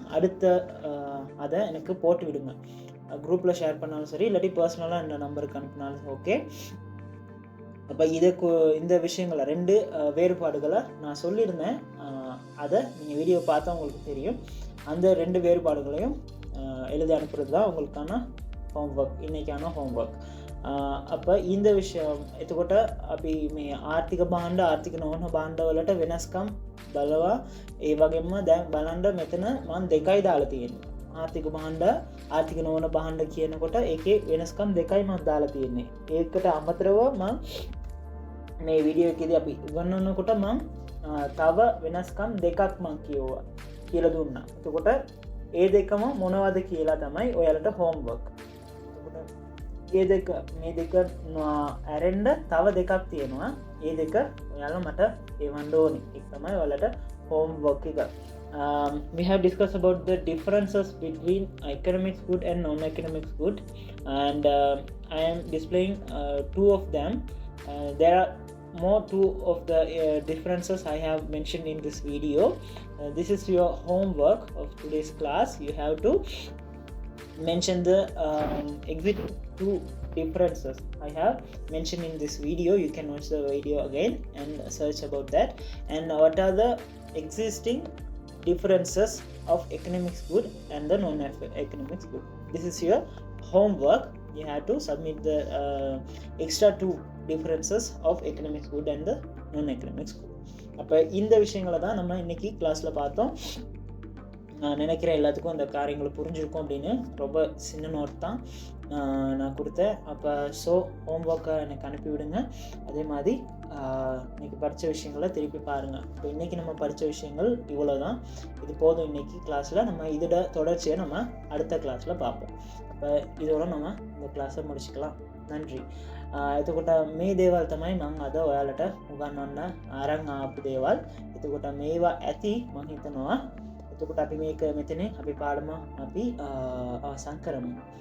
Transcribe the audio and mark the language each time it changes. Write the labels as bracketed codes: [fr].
[ta] அடுத்த அதை எனக்கு போட்டு விடுங்க. குரூப்பில் ஷேர் பண்ணாலும் சரி, இல்லாட்டி பர்சனலாக இந்த நம்பருக்கு அனுப்பினாலும் ஓகே. அப்போ இந்த விஷயங்களை 2 வேறுபாடுகளை நான் சொல்லியிருந்தேன். அதை நீங்கள் வீடியோ பார்த்தா உங்களுக்கு தெரியும். அந்த 2 வேறுபாடுகளையும் எழுதி அனுப்புறது தான் உங்களுக்கான ஹோம்ஒர்க், இன்றைக்கான ஹோம்ஒர்க். அப்போ இந்த விஷயம் [si] එතකොට අපි මේ ආර්ථික භාණ්ඩ ආර්ථික නොවන භාණ්ඩවලට වෙනස්කම් බලවා ඒ වගේම දැන් බලන්න මෙතන මම 2යි දාලා තියෙන්නේ. ආර්ථික භාණ්ඩ ආර්ථික නොවන භාණ්ඩ කියනකොට ඒකේ වෙනස්කම් 2යි මම දාලා තියෙන්නේ. ඒකට අමතරව මම මේ වීඩියෝ එකේදී අපි උගන්වනකොට මම තව වෙනස්කම් 2ක් මම කියලා දුන්නා. එතකොට ඒ දෙකම මොනවද කියලා තමයි ඔයාලට හෝම්වර්ක්. මේ දෙක ඇරෙන්ඩ තව 2ක් තියෙනවා. ඒ දෙක ඔයාලා මට එවන්න ඕනි. ඒක තමයි ඔයාලට homework එක. [en] We have discussed about the differences between economics good and non-economics good, and I am displaying 2 of them. There are more 2 of the differences I have mentioned in this video. This is your homework of today's class. You have to mention the exit 2 differences I have mentioned in this video. You can watch the video again and search about that. And what are the existing differences of economics good and the non-economics good. This is your homework. You have to submit the extra 2 differences of economics good and the non-economics good. [ta] அப்போ இந்த விஷயங்களை தான் நம்ம இன்னைக்கு கிளாஸில் பார்த்தோம். நான் நினைக்கிறேன் எல்லாத்துக்கும் அந்த காரியங்களை புரிஞ்சிருக்கும் அப்படின்னு. ரொம்ப சின்ன நோட் தான் நான் கொடுத்தேன். அப்போ ஹோம்ஒர்க்கை எனக்கு அனுப்பிவிடுங்க. அதே மாதிரி இன்றைக்கி படித்த விஷயங்களை திருப்பி பாருங்கள். இப்போ இன்றைக்கி நம்ம படித்த விஷயங்கள் இவ்வளோ தான். இது போதும் இன்றைக்கி கிளாஸில். நம்ம இதோட தொடர்ச்சியை நம்ம அடுத்த கிளாஸில் பார்ப்போம். அப்போ இதோட நம்ம இந்த கிளாஸை முடிச்சுக்கலாம். නන්රි. [si] එතකොට මේ දේවල් තමයි මං අද ඔයාලට උගන්වන්න අරන් ආපු දේවල්. එතකොට මේවා ඇති මං හිතනවා. එතකොට අපි මේක මෙතනින් අපි පාඩම අපි අවසන් කරමු.